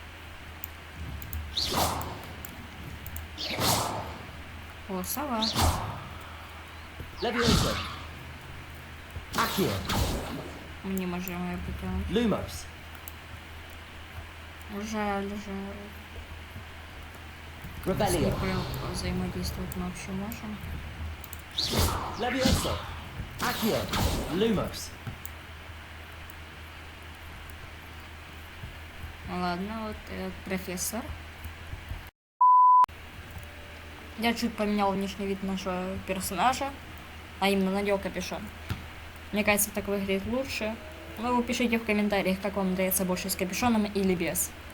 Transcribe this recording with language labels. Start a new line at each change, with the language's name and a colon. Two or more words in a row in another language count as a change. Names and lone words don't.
Russian: О, сова. Мы не можем ее потянуть. Lumos. Жаль. С ней взаимодействовать мы вообще можем. Levioso. Accio. Lumos. Ладно, вот этот профессор. Я чуть поменял внешний вид нашего персонажа, а именно надел капюшон. Мне кажется, так выглядит лучше. Но вы пишите в комментариях, как вам нравится больше с капюшоном или без.